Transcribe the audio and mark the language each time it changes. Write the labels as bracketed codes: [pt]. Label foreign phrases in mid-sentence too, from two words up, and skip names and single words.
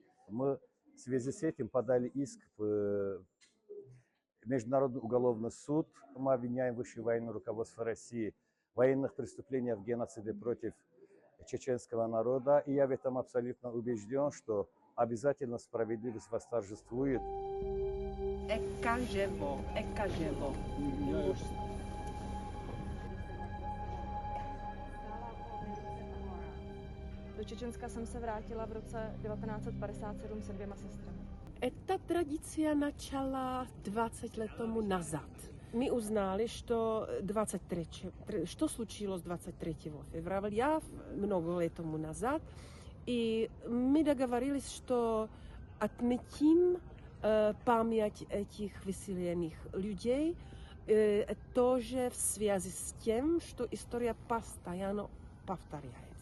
[ru] Мы в связи с этим подали иск в Международный уголовный суд. Мы обвиняем высшее военное руководство России в военных преступлениях, в геноциде против чеченского народа. И я в этом абсолютно убежден, что обязательно справедливость восторжествует. [cs] Ekaževo. Do Čečenska jsem se vrátila v roce 1957 se 2 sestrami. [ru] Эта традиция начала 20 лет тому назад. Мы узнали, что случилось 23 февраля, много лет тому назад, и мы договорились, что отметим память этих выселенных людей, тоже в связи с тем, что история постоянно повторяется.